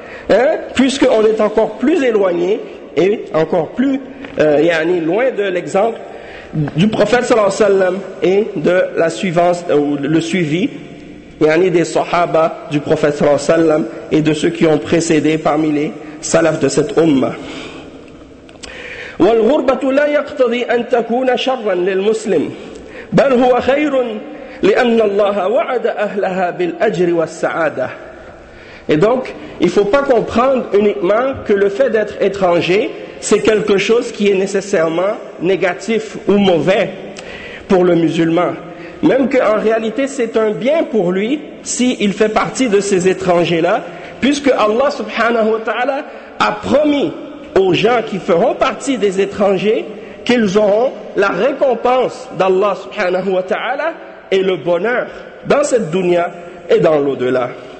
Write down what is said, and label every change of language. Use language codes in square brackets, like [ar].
[fr] hein, puisqu'on est encore plus éloigné et encore plus yani, loin de l'exemple du prophète sallallahu alayhi wa sallam et de la suivance ou le suivi yani, des sahaba du prophète sallallahu alayhi wa sallam et de ceux qui ont précédé parmi les salaf de cette umma. [ar] والغربة لا يقتضي أن تكون شرا للمسلم بل هو خير لأن الله وعد أهلها بالأجر والسعادة. [fr] Et donc, il ne faut pas comprendre uniquement que le fait d'être étranger, c'est quelque chose qui est nécessairement négatif ou mauvais pour le musulman. Même qu'en réalité, c'est un bien pour lui s'il fait partie de ces étrangers-là, puisque Allah subhanahu wa ta'ala a promis aux gens qui feront partie des étrangers qu'ils auront la récompense d'Allah subhanahu wa ta'ala et le bonheur dans cette dunya et dans l'au-delà.